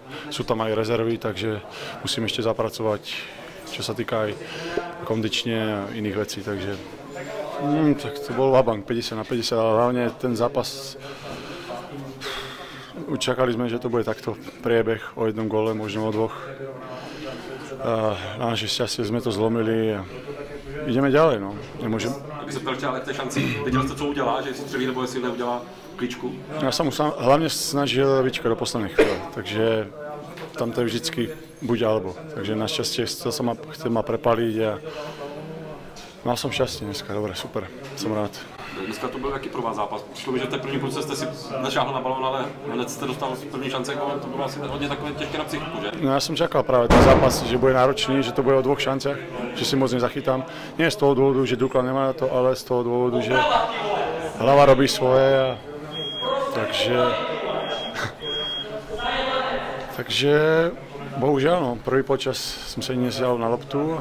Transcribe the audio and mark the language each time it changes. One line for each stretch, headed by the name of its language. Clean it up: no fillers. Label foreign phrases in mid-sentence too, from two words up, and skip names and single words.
Slovak: Sú tam aj rezervy, takže musím ešte zapracovať, čo sa týka aj kondične a iných vecí, takže tak to bol vabank 50/50, ale hlavne ten zápas, čakali sme, že to bude takto priebeh o jednom góle, možno o dvoch. Na naše šťastie jsme to zlomili a ideme ďalej, no. Nemôžem.
Czech: Kdyby se ptal ale k té šanci, viděl jste, co udělá, že si střelí nebo jestli neudělá kličku?
Slovak: Ja som mu hlavne snažil vyčkať do poslednej chvíle, takže tam to je vždycky buď alebo. Takže našťastie chcel ma prepaliť a mal som šťastie dneska, dobre, super, som rád.
Czech: Dneska to byl jaký pro vás zápas? Přišlo mi, že v té první půlce jste si našáhl na balón, ale hned jste dostal první šance, to bylo asi hodně takové těžké na psychiku, že?
Slovak: No ja som čakal práve ten zápas, že bude náročný, že to bude o dvoch šanciach, že si moc nezachytám. Nie z toho dôvodu, že Dukla nemá na to, ale z toho dôvodu, že hlava robí svoje. Takže bohužiaľ, no, prvý počas som sa nesial na loptu.